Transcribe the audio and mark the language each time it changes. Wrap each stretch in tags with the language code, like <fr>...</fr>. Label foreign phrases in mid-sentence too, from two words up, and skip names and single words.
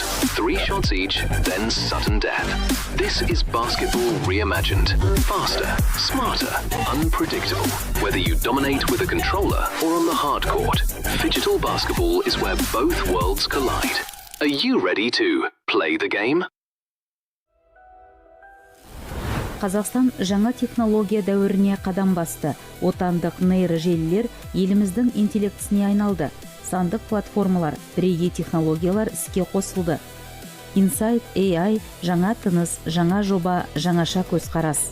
<en>3 shots each, then sudden death. This is basketball reimagined. Faster, smarter, unpredictable. Whether you dominate with a controller or on the hard court, Phygital basketball is where both worlds collide. Are you ready to play the game?</en> <kk>Қазақстан жаңа технология дәуіріне қадам басты. Отандық нейрожелілер еліміздің интеллектісіне айналды. Сандық платформалар, бірегей технологиялар іске қосылды. Insight AI жаңа тыныс, жаңа жоба, жаңаша көзқарас.</kk>